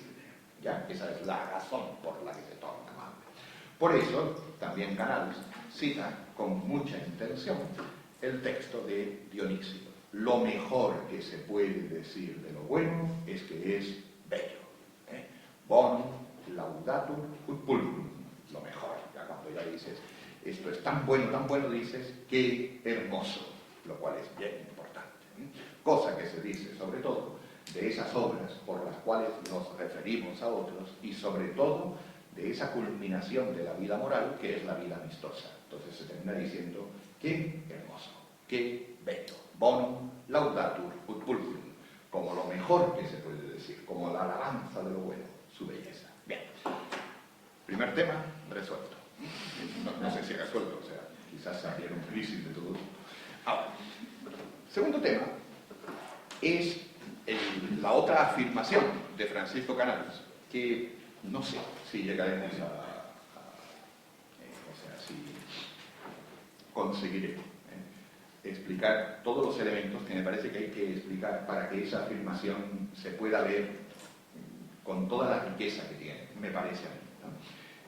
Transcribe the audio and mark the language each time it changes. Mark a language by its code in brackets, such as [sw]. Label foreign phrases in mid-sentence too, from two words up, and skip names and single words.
[es] ¿Ya? Esa es la razón por la que se torna amable. Por eso, también Canals cita con mucha intención el texto de Dionisio. Lo mejor que se puede decir de lo bueno es que es bello. [la] Bon, laudable. laudatur ut pulcrum, [es] lo mejor. Ya cuando ya dices, esto es tan bueno, dices, qué hermoso, lo cual es bien importante. Cosa que se dice, sobre todo, de esas obras por las cuales nos referimos a otros y, sobre todo, de esa culminación de la vida moral que es la vida amistosa. Entonces se termina diciendo, qué hermoso, qué bello, [la] bonum laudatur ut pulcrum, [es] como lo mejor que se puede decir, como la alabanza de lo bueno, su belleza. Bien, primer tema resuelto. No sé si resuelto, o sea, quizás se abrieron crisis de todo. Ahora, segundo tema es la otra afirmación de Francisco Canales, que no sé si llegaremos o sea, si conseguiré explicar todos los elementos que me parece que hay que explicar para que esa afirmación se pueda ver con toda la riqueza que tiene, me parece a mí, ¿no?